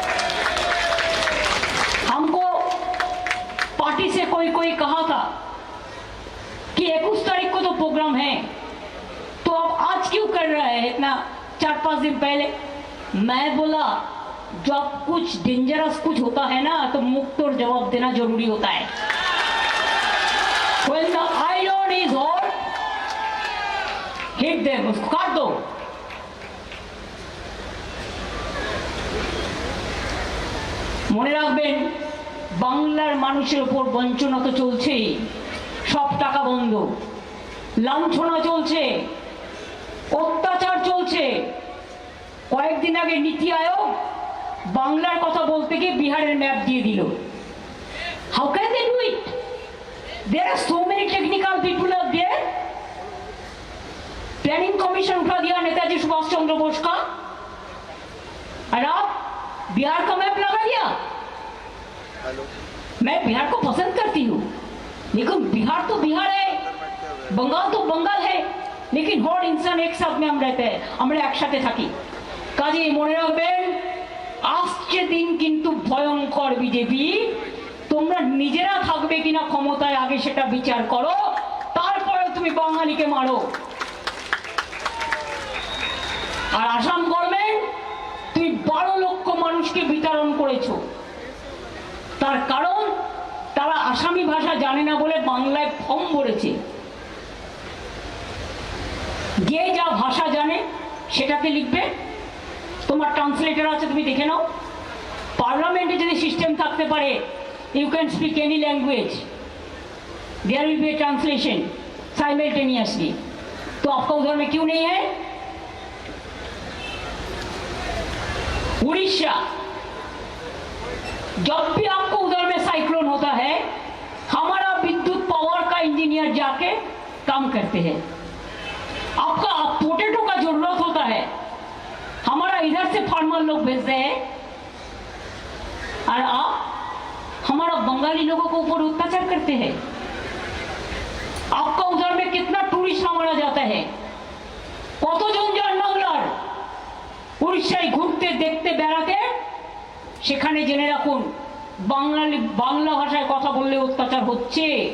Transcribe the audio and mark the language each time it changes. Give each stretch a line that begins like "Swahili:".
Hindi: हमको पार्टी से कोई कहा था कि 21 तारीख को तो प्रोग्राम है, तो अब आज क्यों कर रहा है इतना 4-5 दिन पहले? मैं बोला जब कुछ डेंजरस कुछ होता है ना तो मुक्त और जवाब देना जरूरी होता है।
English: When the iron is hot, hit them,
Hindi: उसको काट दो।
Bangla: মনে রাখবেন, বাংলার মানুষের উপর বঞ্চনা তো চলছেই, সব টাকা বন্ধ, লাঞ্ছনা চলছে, অত্যাচার চলছে। কয়েকদিন আগে নীতি আয়োগ বাংলার কথা বলতে গিয়ে বিহারের ম্যাপ দিয়ে দিল।
English: How can they do it? There are so many technical people out there.
Hindi: Planning commission उठा दिया नेताजी सुभाष चंद्र बोस का, और आप बिहार का मैप लगा दिया। मैं बिहार को पसंद करती हूँ, लेकिन बिहार तो बिहार है, बंगाल तो बंगाल है, लेकिन हर इंसान एक साथ में हम रहते हैं,
Bangla: আমরা একসাথে থাকি। কাজেই মনে রাখবেন, আসছে দিন কিন্তু ভয়ঙ্কর। বিজেপি তোমরা নিজেরা থাকবে কিনা ক্ষমতায় আগে সেটা বিচার করো, তারপরে তুমি বাঙালিকে মারো। আর আসাম গভর্নমেন্ট তুমি 12 লক্ষ মানুষকে বিতরণ করেছো, তার কারণ তারা আসামি ভাষা জানে না বলে বাংলায় ফর্ম ভরেছে। যে যা ভাষা জানে সেটাতে লিখবে, তোমার ট্রান্সলেটর আছে, তুমি দেখে নাও। পার্লামেন্টে যদি সিস্টেম থাকতে পারে,
English: You can speak any language, there will be a translation simultaneously.
Hindi: तो आपका उधर में क्यों नहीं है? उड़ीसा, जब भी आपको उधर में साइक्लोन होता है, हमारा विद्युत पावर का इंजीनियर जाके काम करते हैं। आपका पोटैटो का जरूरत होता है, हमारा इधर से फार्मर लोग भेजते हैं, और आप हमारा बंगाली लोगों को ऊपर अत्याचार करते हैं। आपका उधर में कितना टूरिस्ट हमारा जाता है,
Bangla: কতজন যান বাংলার উড়িষ্যায় ঘুরতে দেখতে বেড়াতে, সেখানে জেনে রাখুন বাংলা ভাষায় কথা বললে অত্যাচার হচ্ছে।